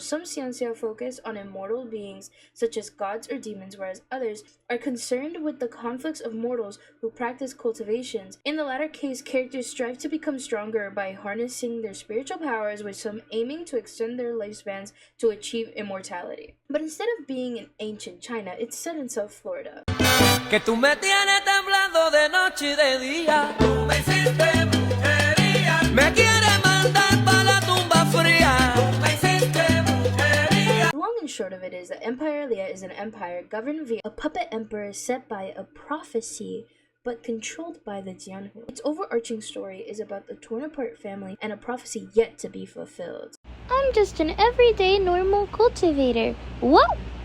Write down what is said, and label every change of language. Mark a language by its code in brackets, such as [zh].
[en] Some Xianxia focus on immortal beings, such as gods or demons, whereas others are concerned with the conflicts of mortals who practice cultivations. In the latter case, characters strive to become stronger by harnessing their spiritual powers, with some aiming to extend their lifespans to achieve immortality. But instead of being in ancient China, it's set in South Florida. [es] Que tú me tienes temblando de noche y de día. Tú me hiciste brujería. Me quieres mandar pa' la tumba fría. Tú me hiciste brujería. [en] The long and short of it is that Empire Lia is an empire governed via a puppet emperor set by a prophecy but controlled by the Jianhu. Its overarching story is about the torn-apart family and a prophecy yet to be fulfilled. I'm just an everyday normal cultivator. What?